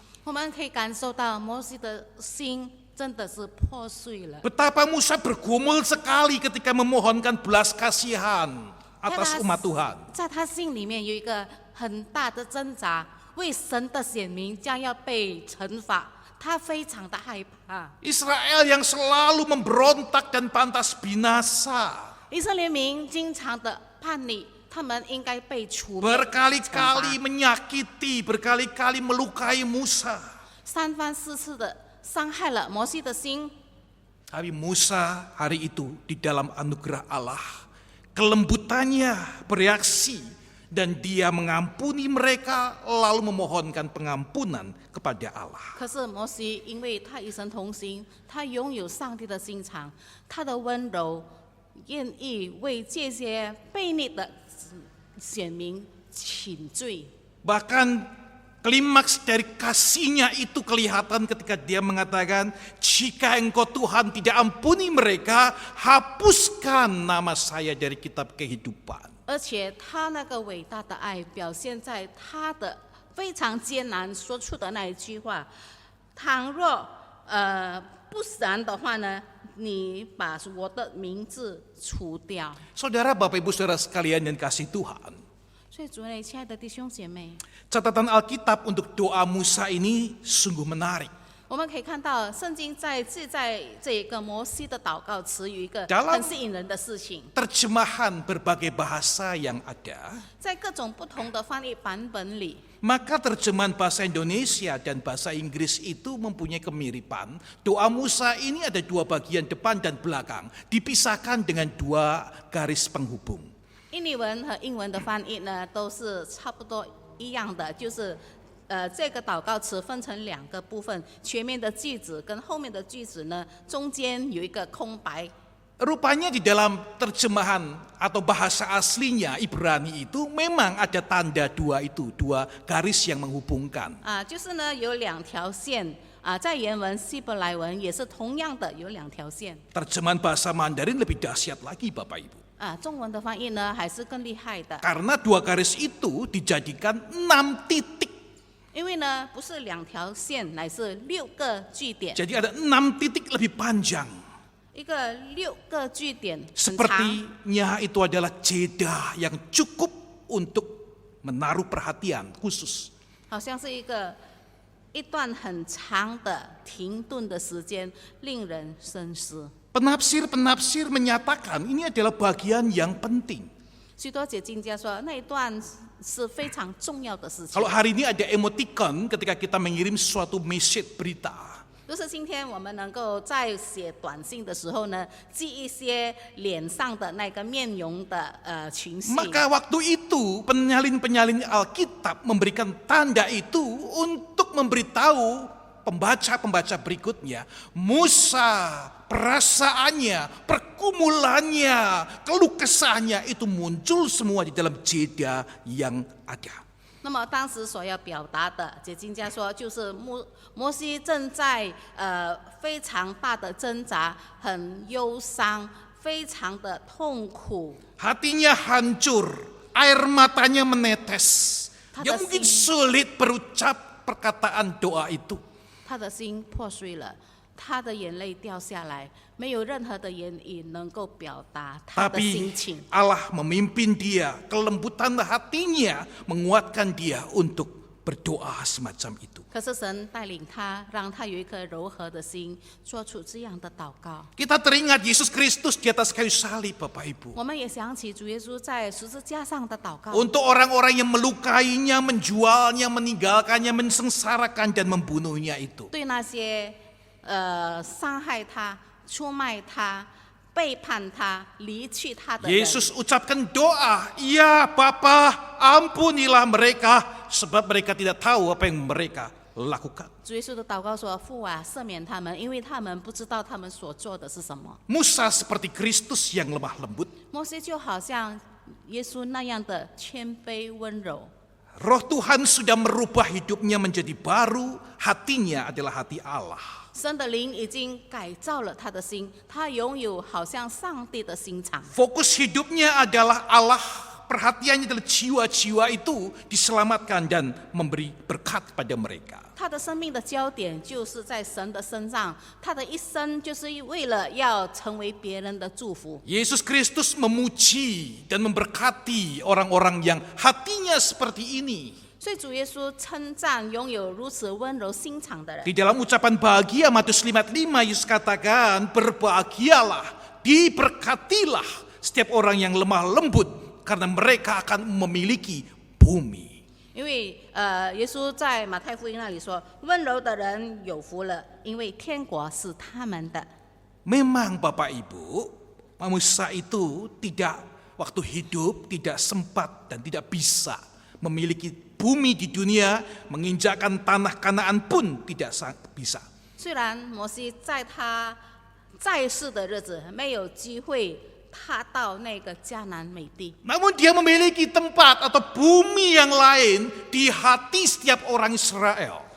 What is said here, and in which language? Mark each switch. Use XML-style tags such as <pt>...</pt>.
<zh>我们可以感受到摩西的心真的是破碎了。</zh> <id>Betapa Musa bergumul sekali ketika memohonkan belas kasihan atas umat Tuhan.</id> <zh>在他心里面有一个很大的挣扎，为神的选民将要被惩罚，他非常的害怕。</zh> <id>Israel yang selalu memberontak dan pantas binasa.</id> <zh>以色列民经常的叛逆，他们应该被除灭。</zh> <id>Berkali-kali menyakiti, berkali-kali melukai Musa.</id> <zh>三番四次的伤害了摩西的心。</zh> <id>Tapi Musa hari itu di dalam anugerah Allah, kelembutannya bereaksi dan dia mengampuni mereka lalu memohonkan pengampunan kepada Allah.</id> <zh>可是摩西因为他与神同行，他拥有上帝的心肠，他的温柔，愿意为这些悖逆的选民请罪。</zh> <id>Bahkan Klimaks dari kasihnya itu kelihatan ketika dia mengatakan, jika engkau Tuhan tidak ampuni mereka, hapuskan nama saya dari kitab kehidupan.</id> <zh>而且他那个伟大的爱表现在他的非常艰难说出的那一句话：倘若不然的话呢，你把我的名字除掉。</zh> <id>Saudara, Bapak Ibu Saudara sekalian yang kasih Tuhan,</id> <zh>所以主内亲爱的弟兄姐妹，</zh> <id>catatan Alkitab untuk doa Musa ini sungguh menarik.</id> <zh>我们可以看到圣经在这个摩西的祷告词有一个</zh> <id>Dalam</id> <zh>很吸引人的事情，</zh> <id>Terjemahan berbagai bahasa yang ada,</id> <zh>在各种不同的翻译版本里，</zh> <id>maka terjemahan bahasa Indonesia dan bahasa Inggris itu mempunyai kemiripan. Doa Musa ini ada dua bagian depan dan belakang, dipisahkan dengan dua garis penghubung.</id> <zh>印尼文和英文的翻译呢都是差不多一样的，就是这个祷告词分成两个部分，前面的句子跟后面的句子呢中间有一个空白。</zh> <id>Rupanya di dalam terjemahan atau bahasa aslinya Ibrani itu memang ada tanda dua itu, dua garis yang menghubungkan.</id> <zh>就是呢有两条线在原文希伯来文也是同样的有两条线。</zh> <id>Terjemahan bahasa Mandarin lebih dahsyat lagi Bapak Ibu.</id> <zh>中文的翻译呢还是更厉害的，</zh> <id>Karena dua garis itu dijadikan 6 titik.</id> <zh>因为呢不是两条线，乃是6个句点，</zh> <id>Jadi ada 6 titik lebih panjang.</id> <zh>一个6个句点很长，</zh> <id>Sepertinya itu adalah jeda yang cukup untuk menaruh perhatian khusus.</id> <zh>好像是一段很长的停顿的时间，令人深思。</zh> <id>Penafsir-penafsir menyatakan ini adalah bagian yang penting.</id> <zh>许多解经家说，那一段是非常重要的事情</zh> <id>Kalau。 hari ini ada emoticon ketika kita mengirim suatu message berita,</id> <zh>就是今天我们能够在写短信的时候呢，记一些脸上的那个面容的情绪。</zh> <id>maka waktu itu penyalin-penyalin Alkitab memberikan tanda itu untuk memberitahu pembaca-pembaca berikutnya, Musa perasaannya, pergumulannya, keluh kesahnya itu muncul semua di dalam jeda yang ada.</id> <zh>那么当时所要表达的，解经家说，就是摩西正在非常大的挣扎，很忧伤，非常的痛苦。</zh> <id>Hatinya hancur, air matanya menetes. Dia mungkin sulit berucap perkataan doa itu.</id> <zh>他的心破碎了，他的眼泪掉下来，没有任何的言语能够表达他的</zh> <id>Tapi</id> <zh>心情。</zh> <id>Allah memimpin dia, kelembutan hatinya menguatkan dia untuk berdoa semacam itu.</id> <zh>可是神带领他，让他有一颗柔和的心，做出这样的祷告。</zh> <id>Kita teringat Yesus Kristus di atas kayu salib, Bapak Ibu.</id> <zh>我们也想起主耶稣在十字架上的祷告。</zh> <id>Untuk orang-orang yang melukainya, menjualnya, meninggalkannya, mensengsarakan dan membunuhnya itu.</id> <zh>对那些伤害他、出卖他、背叛他、离去他的人，</zh> <id>Yesus ucapkan doa, ya Bapa, ampunilah mereka sebab mereka tidak tahu apa yang mereka lakukan.</id> <zh>主耶稣的祷告说：“父啊，赦免他们，因为他们不知道他们所做的是什么。”</zh> <id>Musa seperti Kristus yang lemah lembut.</id> <zh>摩西就好像耶稣那样的谦卑温柔。</zh> <id>Roh Tuhan sudah merubah hidupnya menjadi baru, hatinya adalah hati Allah.</id> <zh>神的灵已经改造了他的心，他拥有好像上帝的心肠。</zh> <id>Fokus hidupnya adalah Allah, perhatiannya adalah jiwa-jiwa itu diselamatkan dan memberi berkat pada mereka.</id> <zh>他的生命的焦点就是在神的身上，他的一生就是为了要成为别人的祝福。</zh> <id>Yesus Kristus memuji dan memberkati orang-orang yang hatinya seperti ini.</id> <zh>所以主耶稣称赞拥有如此温柔心肠的人。</zh> <id>Di dalam ucapan bahagia Matius 5:5 Yesus katakan, berbahagialah, diberkatilah setiap orang yang lemah lembut karena mereka akan memiliki bumi.</id> <zh>因为耶稣在马太福音那里说，温柔的人有福了，因为天国是他们的。</zh> <id>Memang Bapak Ibu, manusia itu tidak waktu hidup tidak sempat dan tidak bisa memiliki bumi di dunia, menginjakkan tanah Kanaan pun tidak bisa.</id> <zh>虽然摩西在他在世的日子没有机会他到那个迦南美地。</zh> <id>Namun dia memiliki tempat atau bumi yang lain di hati setiap orang Israel.</id>